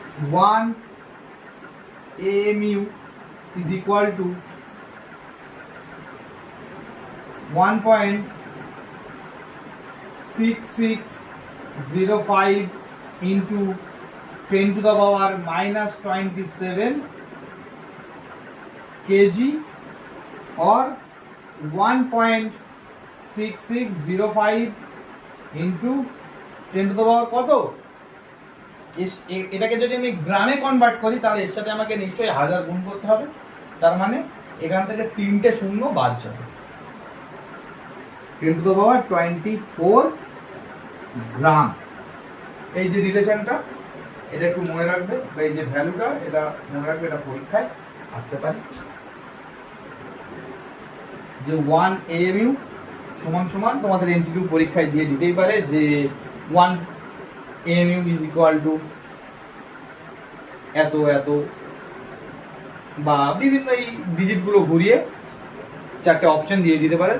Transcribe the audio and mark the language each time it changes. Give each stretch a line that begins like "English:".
English: One AMU is equal to 1.6605 into 10 to the power minus 27 kg or 1.6605 into 10 to the power
Bangla: কত? এটাকে যদি আমি গ্রামে convert করি তাহলে এর সাথে আমাকে নিশ্চয়ই 1000 গুণ করতে হবে। তার মানে এখান থেকে 3টে শূন্য বাদ যাবে।
English: 10 to the power 24
Bangla: গ্রাম। এই যে রিলেশনটা, এটা একটু মনে রাখবে, বা এই যে ভ্যালুটা এটা মনে রাখবে, এটা পরীক্ষায় আসতে পারে যে 1 AMU সমান সমান, তোমাদের এমসিকিউ পরীক্ষায় দিয়ে দিতেই পারে যে 1 AMU
English: is equal to
Bangla: এত এত, বা বিভিন্ন এই ডিজিটগুলো ঘুরিয়ে 4টে অপশন দিয়ে দিতে পারে।